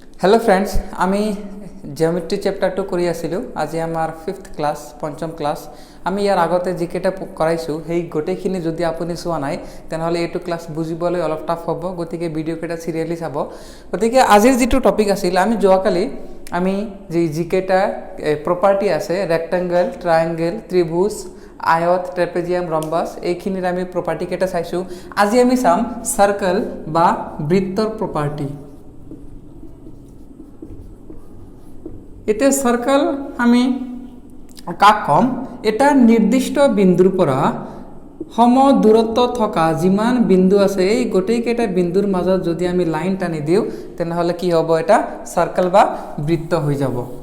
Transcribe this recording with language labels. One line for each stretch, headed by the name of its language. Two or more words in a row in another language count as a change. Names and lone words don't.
English: hello friends
Assamese: আমি
English: geometry chapter two
Assamese: কৰি আছিলোঁ আজি আমাৰ
English: 5th class
Assamese: পঞ্চম ক্লাছ আমি যাৰ আগতে যিকেইটা কৰাইছোঁ সেই গোটেইখিনি যদি আপুনি চোৱা নাই তেনেহ'লে এইটো ক্লাছ বুজিবলৈ অলপ টান হ'ব গতিকে ভিডিঅ' কেইটা চিৰিয়েলি চাব গতিকে আজিৰ যিটো টপিক আছিল আমি যোৱাকালি আমি যে যিকেইটা প্ৰপাৰ্টী আছে
English: rectangle triangle
Assamese: ত্ৰিভুজ আয়ত
English: trapezium rhombus
Assamese: এইখিনিৰ আমি প্ৰপাৰ্টী কেইটা চাইছো আজি আমি চাম সার্কেল বা বৃত্তৰ प्रपार्टी এতে সার্কেল আমি কাক কম এটা নির্দিষ্ট বিন্দুৰ পৰা সম দূৰত্ব থকা যিমান বিন্দু আছে এই গোটেইকেইটা বিন্দুৰ মাজত যদি আমি লাইন টানি দিও তেনেহলে কি হ'ব এটা সার্কেল বা বৃত্ত হৈ যাব